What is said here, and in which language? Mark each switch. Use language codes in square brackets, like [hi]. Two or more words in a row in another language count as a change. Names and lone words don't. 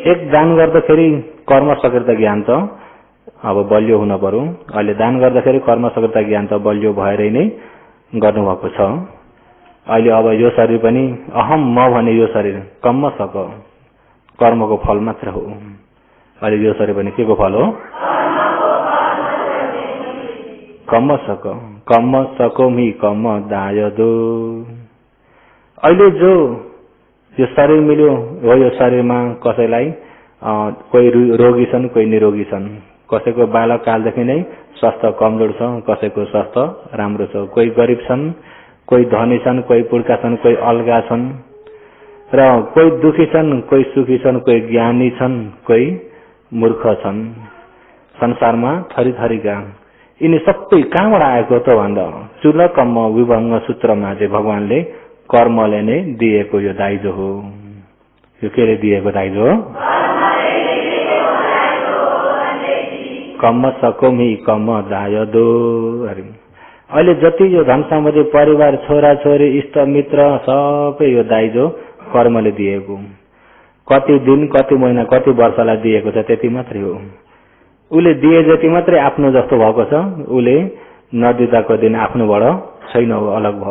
[ne] एक दान गर्दाखेरि कर्म सक्रियता ज्ञान त अब बलियो हुन पर्यो। अहिले दान गर्दाखेरि कर्म सक्रियता ज्ञान त बलियो भएरै नै गर्नुभएको छ। अहिले अब यो शरीर पनि अहम म भने यो शरीर कम्म सक कर्मको फल मात्र हो। अहिले यो शरीर पनि के को फल हो? [pi] कम्म सकोमी कम्म दायदो। [ne] अहिले जो यो शरीर मिल्यो हो, यो शरीरमा कसैलाई कोही रोगी छन्, कोही निरोगी छन्। कसैको बालक कालदेखि नै स्वास्थ्य कमजोर छ, कसैको स्वास्थ्य राम्रो छ। कोही गरिब छन्, कोही धनी छन्, कोही पुर्खा छन्, कोही अलगा छन् र कोही दुखी छन्, कोही सुखी छन्, कोही ज्ञानी छन्, कोही मूर्ख छन्। संसारमा थरी थरीका यिनी सबै कहाँबाट आएको त भन्दा चूल कम्म विभङ्ग सूत्रमा चाहिँ भगवानले कर्मले नै दिएको यो दाइजो हो। यो केले दिएको दाइजो हो? [pi] कम्म सकोमी कम्म दायदो। [ne] अहिले जति यो धन सम्पत्ति परिवार छोरा छोरी इष्ट मित्र सबै यो दाइजो कर्मले दिएको। कति दिन कति महिना कति वर्षलाई दिएको छ त्यति मात्रै हो। उले दिए जति मात्रै आफ्नो जस्तो भएको छ, उले नदिँदाको दिन आफ्नोबाट छैन, अलग भयो।